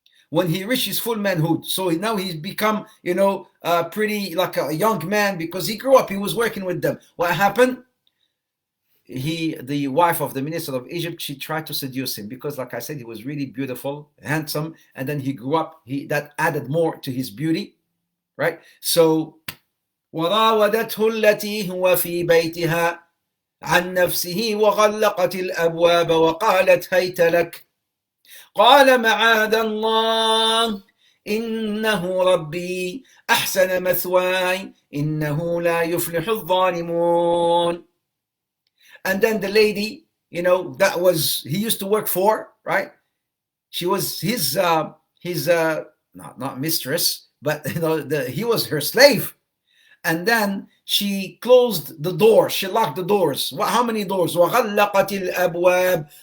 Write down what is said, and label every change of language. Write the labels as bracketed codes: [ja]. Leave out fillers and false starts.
[en] When he reached his full manhood. So now he's become, pretty like a young man, because he grew up. He was working with them. What happened? The wife of the minister of Egypt, she tried to seduce him, because like I said, he was really beautiful, handsome, and then he grew up. That added more to his beauty, right? [ar] So وراودته التي هو في بيتها عن نفسه وغلقت الأبواب وقالت هيت لك قال معاذ الله إنه ربي أحسن مثواي إنه لا يفلح الظالمون. [en] And then the lady, that was, he used to work for, right? She was his not mistress, but he was her slave. And then she closed the door. She locked the doors. How many doors? [ar] وَغَلَّقَتِ الْأَبْوَابِ.